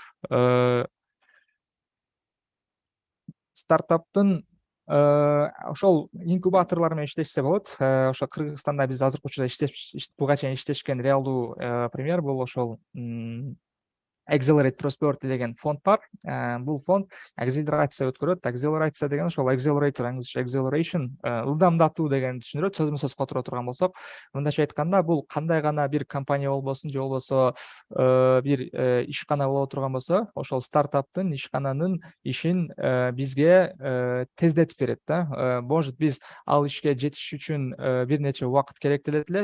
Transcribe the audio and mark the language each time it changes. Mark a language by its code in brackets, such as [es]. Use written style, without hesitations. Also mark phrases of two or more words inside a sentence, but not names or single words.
[ky] Стартаптын ошол инкубаторлор менен иштешсе болот. Ошо Кыргызстанда биз азыркы учурда буга чейин иштешкен реалдуу пример бул ошол Accelerate Prosperity деген фонд бар. Бул фонд акселерация өткөрөт. Акселерация деген ошол [en] accelerator, acceleration, [ky] ылдамдатуу деген түшүндүрөт. Сөзмө сөз которо турган болсок, мындайча айтканда, бул кандай гана бир компания болбосун, же болбосо бир ишкана боло турган болсо, ошол стартаптын, ишкананын ишин бизге тездетип берет да. Может, биз ал ишке жетиш үчүн бир нече убакыт керектелет эле.